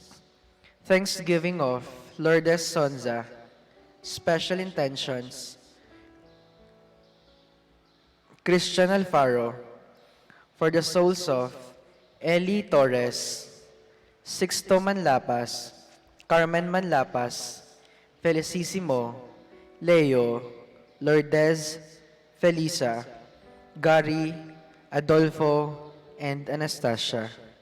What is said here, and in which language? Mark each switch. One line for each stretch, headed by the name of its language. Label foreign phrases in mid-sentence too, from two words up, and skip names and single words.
English: Thanksgiving of Lourdes Sonza. Special intentions. Christian Alfaro. For the souls of Eli Torres, Sixto Manlapas, Carmen Manlapas, Felicissimo, Leo, Lourdes, Felisa, Gary, Adolfo, and Anastasia.